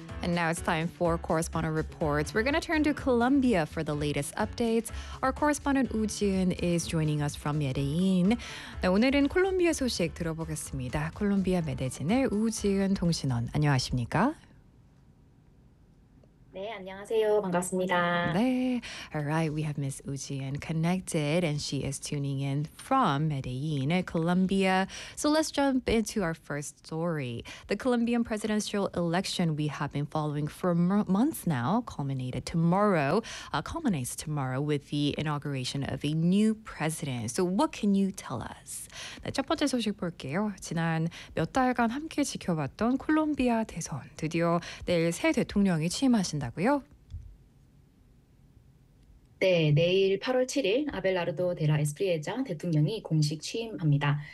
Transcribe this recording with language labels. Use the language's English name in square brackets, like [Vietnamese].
[English] Now it's time for correspondent reports. We're going to turn to Colombia for the latest updates. Our correspondent 우진 is joining us from Medellin. [Korean] 네, 오늘은 콜롬비아 소식 들어보겠습니다. 콜롬비아 메데진의 우진 통신원, 안녕하십니까? 네, 안녕하세요. 반갑습니다. [English] 네. All right, we have Ms. 우진 connected, and she is tuning in from Medellin, Colombia. So let's jump into our first story. The Colombian presidential election we have been following for months now culminates tomorrow with the inauguration of a new president. So what can you tell us? [Korean] 네, 첫 번째 소식 볼게요. 지난 몇 달간 함께 지켜봤던 콜롬비아 대선. 드디어 내일 새 대통령이 취임하신다. 네, 내일 8월 7일 아벨라르도 데라 에스프리에자 대통령이 공식 취임합니다.